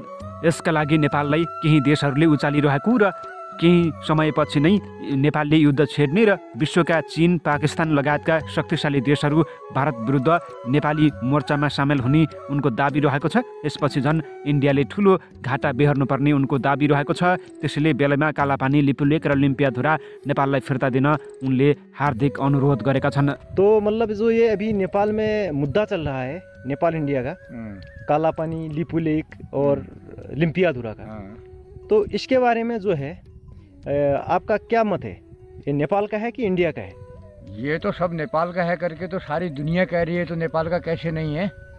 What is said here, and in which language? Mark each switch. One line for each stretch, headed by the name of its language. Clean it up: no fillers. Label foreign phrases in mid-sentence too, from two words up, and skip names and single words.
Nepali: यसका लागि नेपाललाई केही देशहरूले उचालिरहेको र केही समयपछि नै नेपालले युद्ध छेड्ने र विश्वका चीन, पाकिस्तान लगायतका शक्तिशाली देशहरू भारत विरुद्ध नेपाली मोर्चामा सामेल हुने उनको दाबी रहेको छ। यसपछि झन् इन्डियाले ठुलो घाटा बेहोर्नुपर्ने उनको दाबी रहेको छ। त्यसैले बेलामा कालापानी, लिपुलेक र लिम्पियाधुरा नेपाललाई फिर्ता दिन उनले हार्दिक अनुरोध गरेका छन्।
Hindi: तो मतलब जो ये अभी नेपाल में मुद्दा चल रहा है नेपाल इंडिया का, कालापानी, लिपुलेक और लिम्पियाधुरा का, तो इसके बारे में जो है आपका क्या मत है? ये नेपाल का है कि इंडिया का है? ये तो सब नेपाल का है करके तो सारी दुनिया कह रही है, तो नेपाल का कैसे नहीं है?